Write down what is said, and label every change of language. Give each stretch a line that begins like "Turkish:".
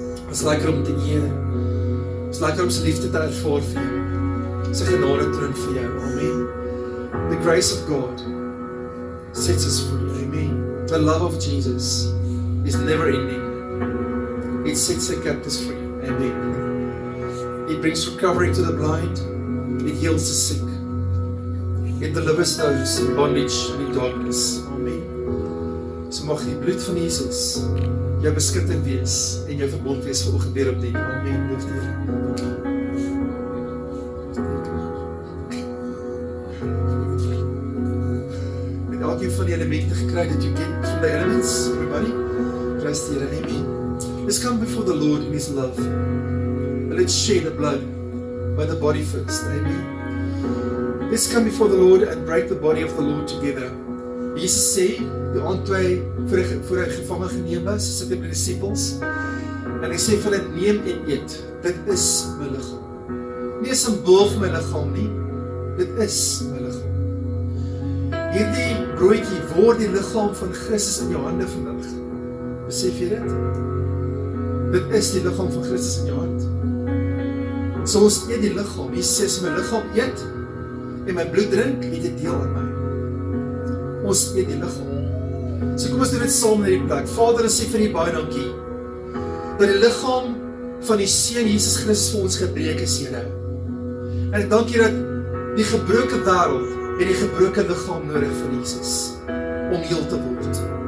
Afrikaans: Is lekker om te eer, is lekker om sy liefde te ervaar vir jou, sy genade troon vir jou, amen.
English: The grace of God sets us free, amen. The love of Jesus is never ending. It sets the captives free, amen. It brings recovery to the blind, it heals the sick. It delivers those in bondage and in darkness. Amen.
Afrikaans: So mag die bloed van Jesus jou beskutting wees en jou verbond wees vir oggend weer op die. Amen. Loof die Here. Met elkeen van die elemente gekry dat
English: you get from the elements, everybody.
Afrikaans: Prys die Here. Amen.
English: Let's come before the Lord in His love. And let's share the blood by the body first. Amen. Let's come before the Lord and break the body of the Lord together.
Afrikaans: Jesus sê, die aand toe hy voor hy gevange geneem was, sit hy met die disciples, en hy sê vir hulle, neem en eet, dit is my liggaam. Nie 'n simbool van my liggaam nie, Dit is my liggaam. Hierdie broodjie word die liggaam van Christus in jou hande vandag. Besef jy dit? Dit is die liggaam van Christus in jou hand. So ons eet die liggaam. Jesus sê, as my liggaam eet en my bloed drink, het dit deel aan my. Ons eet die liggaam. So kom ons doen dit saam in die plek. Vader, ons sê vir U baie dankie dat die liggaam van die Seun Jesus Christus vir ons gebreek is, Here. En ek dank U dat die gebroke wêreld en die gebroke liggaam nodig van Jesus om heel te word.